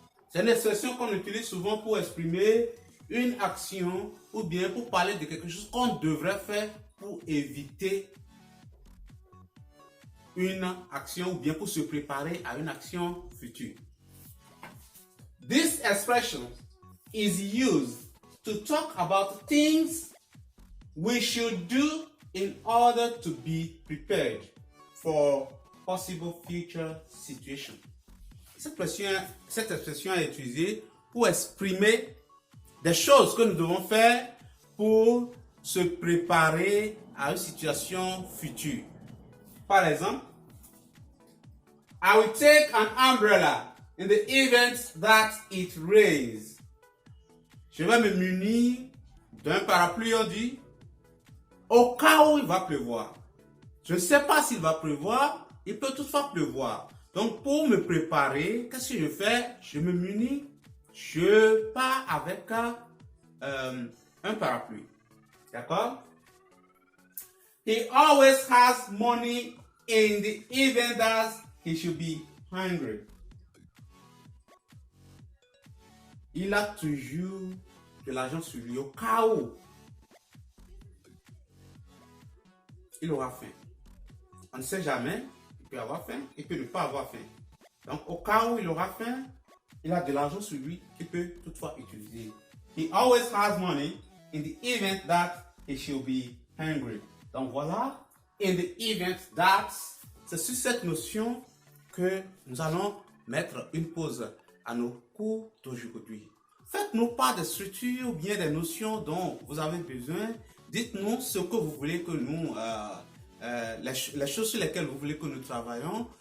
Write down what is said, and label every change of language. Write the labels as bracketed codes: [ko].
[fr] C'est une expression qu'on utilise souvent pour exprimer une action ou bien pour parler de quelque chose qu'on devrait faire pour éviter une action ou bien pour se préparer à une action future. [en] This expression is used to talk about things we should do in order to be prepared for possible future situations. [fr] Cette expression est utilisée pour exprimer des choses que nous devons faire pour se préparer à une situation future. Par exemple, [en] I will take an umbrella in the event that it rains. [fr] Je vais me munir d'un parapluie, on dit, au cas où il va pleuvoir. Je ne sais pas s'il va pleuvoir, il peut toutefois pleuvoir. Donc, pour me préparer, qu'est-ce que je fais? Je me munis, je pars avec un parapluie. D'accord? [en] He always has money in the event that he should be hungry. [fr] Il a toujours de l'argent sur lui au cas où il aura faim. On ne sait jamais, il peut avoir faim, il peut ne pas avoir faim. Donc, au cas où il aura faim, il a de l'argent sur lui qu'il peut toutefois utiliser. [en] He always has money in the event that he should be hungry. [fr] Donc voilà, [en] in the event that, [fr] c'est sur cette notion que nous allons mettre une pause à nos cours d'aujourd'hui. Faites-nous part des structures ou bien des notions dont vous avez besoin. Dites-nous ce que vous voulez que nous, les choses sur lesquelles vous voulez que nous travaillions.